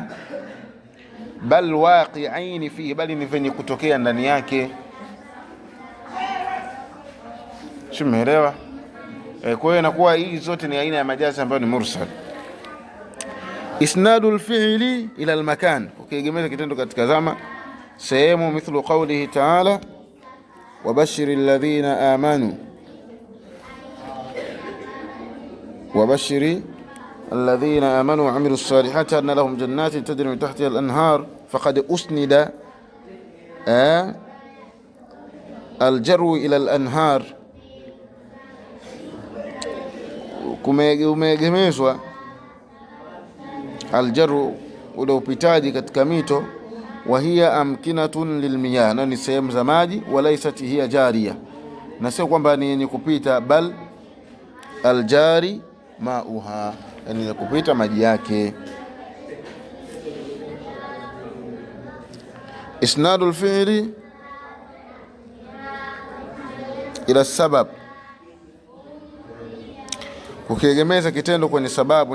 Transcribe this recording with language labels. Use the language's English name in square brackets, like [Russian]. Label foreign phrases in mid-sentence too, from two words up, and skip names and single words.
[Arabic] بل واقعين فيه, [Swahili] bali ni venye kutokea ndani yake. Umeelewa? Kwa hiyo inakuwa hii zote ni aina ya majazi ambayo ni mursal. [Arabic] إسناد الفعل إلى المكان, [Swahili] ukiegemeza kitendo katika zama, sehemu. [Arabic] مثل قوله تعالى، وبشر الذين آمنوا، وبشر الذين آمنوا وعملوا الصالحات أن لهم جنات تجري من تحتها الأنهار. فقد أسند الجري إلى الأنهار, [Swahili] kumeegemezwa aljaru, ule upitaji katika mito. [Arabic] وهي أمكنة للمياه, [Swahili] na ni sehemu za maji. [Arabic] وليست هي جارية, [Swahili] na sio kwamba ni yenye kupita, [Arabic] بل الجاري ماؤها, [Swahili] yani ya kupita maji yake. [Arabic] إسناد الفعل إلى سبب, [Swahili] kukiegemeza kitendo kwenye sababu.